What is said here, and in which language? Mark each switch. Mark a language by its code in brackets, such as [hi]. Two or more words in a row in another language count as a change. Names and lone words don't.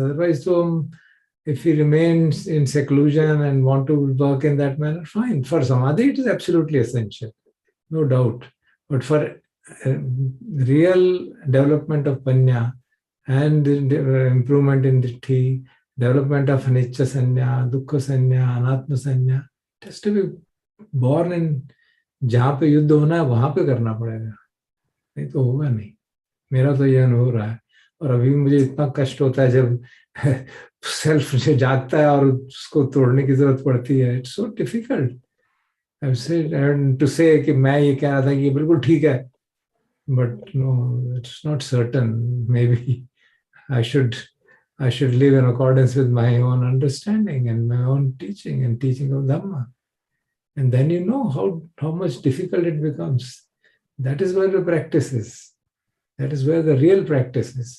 [en] Otherwise, if we remain in seclusion and want to work in that manner, fine. For samadhi, it is absolutely essential, no doubt. But for real development of panya and improvement in ditti, development of [pi] anicca sanya, dukkha sanya, anatma sanya, [en] it has to be born in [hi] जहाँ पे युद्ध होना है वहां पे करना पड़ेगा, नहीं तो होगा नहीं. मेरा तो यह अनुभव रहा है. और अभी मुझे इतना कष्ट होता है जब सेल्फ से जागता है और उसको तोड़ने की जरूरत पड़ती है. [en] It's so difficult to say [hi] कि मैं ये कह रहा था कि ये बिल्कुल ठीक है, [en] But no, it's not certain. May be I should live in accordance with my own understanding and my own teaching and teaching of Dhamma. And then you know how much difficult it becomes. That is where the practice is. That is where the real practice is.